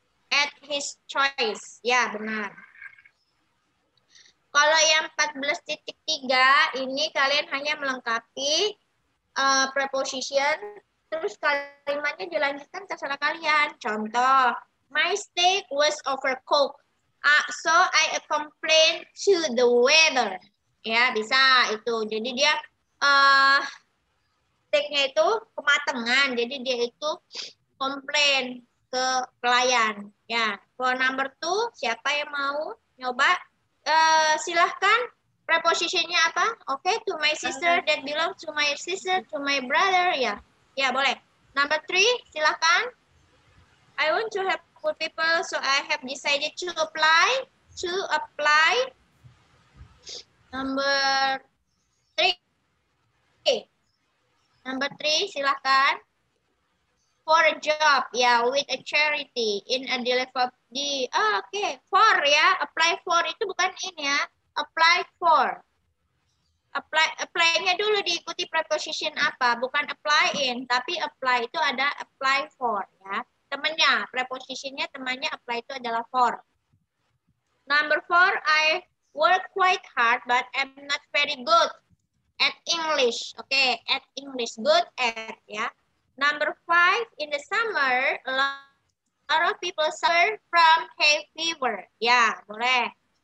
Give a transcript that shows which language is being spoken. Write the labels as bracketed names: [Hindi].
[English] At his choice. [Indonesian] Ya, benar. Kalau yang 14.3 ini kalian hanya melengkapi preposition, terus kalimatnya dilanjutkan terserah kalian. Contoh, [English] my steak was overcooked, so I complained to the waiter. [Indonesian] Ya, bisa itu. Jadi dia steaknya itu kematangan, jadi dia itu komplain ke pelayan. Ya, [English] for number 2, [Indonesian] siapa yang mau nyoba? Silahkan prepositionnya apa? [English] Oke, to my sister, that belongs to my sister, to my brother. [Indonesian] Ya, ya boleh. [English] Number 3, [Indonesian] silahkan. [English] I want to help poor people, so I have decided to apply. Number 3. Number 3, [Indonesian] silahkan. [English] for a job, ya, with a charity in a deliver di, oke, for ya, apply for [Indonesian] itu bukan [English] in ya, apply for. [Indonesian] Apply-nya dulu diikuti preposition apa, bukan apply in, tapi apply itu ada apply for ya. Temannya, prepositionnya temannya apply itu adalah for. [English] Number 4, I work quite hard but I'm not very good at English. Okay, at English, good at ya. Number 5, in the summer, a lot of people suffer from hay fever. [Indonesian] Ya, boleh.